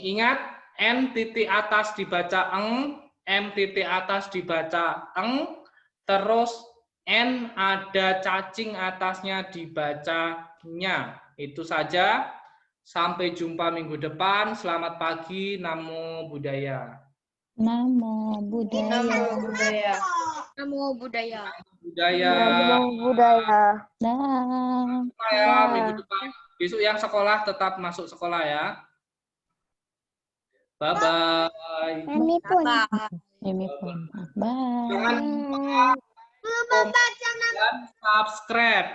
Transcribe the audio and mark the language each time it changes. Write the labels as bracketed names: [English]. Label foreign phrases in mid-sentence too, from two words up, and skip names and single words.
[Indonesian] Ingat, M titik atas dibaca eng, M titik atas dibaca eng, terus N ada cacing atasnya dibacanya. Itu saja. Sampai jumpa minggu depan. Selamat pagi. [Pali] Namo Buddhaya. Namo Buddhaya. Namo Buddhaya. Namo Buddhaya. Buddhaya. budaya. [Indonesian] Dah. Ya, minggu depan. Besok yang sekolah tetap masuk sekolah ya. Bye-bye. Ini pun. Ini pun. Bye. Jangan lupa dan subscribe.